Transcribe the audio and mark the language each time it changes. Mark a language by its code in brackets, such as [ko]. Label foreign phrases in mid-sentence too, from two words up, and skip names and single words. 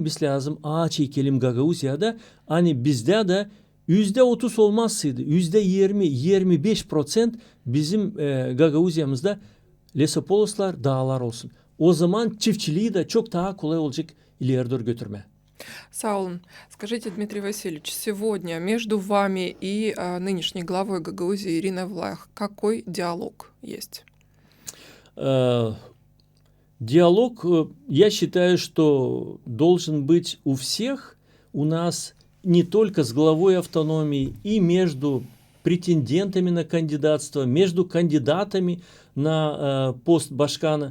[gag] Biz lazım ağaç ekelim Gagavuzya'da. Hani bizde de %30 olmazsaydı %20-25% bizim Gagavuzya'mızda Lesopolislar, dağlar olsun. O zaman çiftçiliği de çok daha kolay olacak ileri doğru götürme. Сау олун. [ru] Скажите, Дмитрий Васильевич, сегодня между вами и нынешней главой Гагаузии Ириной Влах какой диалог есть? Диалог, я считаю, что должен быть у всех, у нас не только с главой автономии, и между претендентами на кандидатство, между кандидатами на пост Башкана.